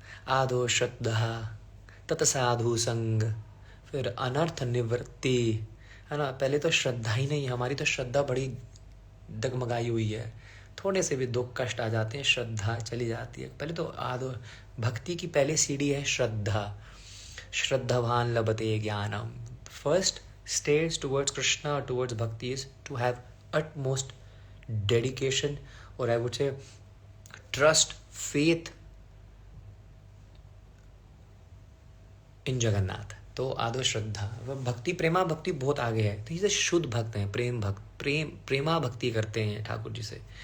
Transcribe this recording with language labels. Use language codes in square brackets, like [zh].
[hi] आदो श्रद्धा तत्साधु संग, फिर अनर्थ निवृत्ति, है ना? पहले तो श्रद्धा ही नहीं, हमारी तो श्रद्धा बड़ी डगमगाई हुई है, थोड़े से भी दुख कष्ट आ जाते हैं, श्रद्धा चली जाती है। पहले तो आदो भक्ति की पहले सीढ़ी है श्रद्धा। [sa] श्रद्धावान लभते ज्ञानम। [en] first stage towards Krishna, towards bhakti is to have utmost dedication, or I would say trust, faith in Jagannath, [hi] तो आदो श्रद्धा, वह भक्ति प्रेमा भक्ति बहुत आगे है। तो ये शुद्ध भक्त हैं, प्रेम भक्त, प्रेमा भक्ति करते हैं ठाकुर जी से।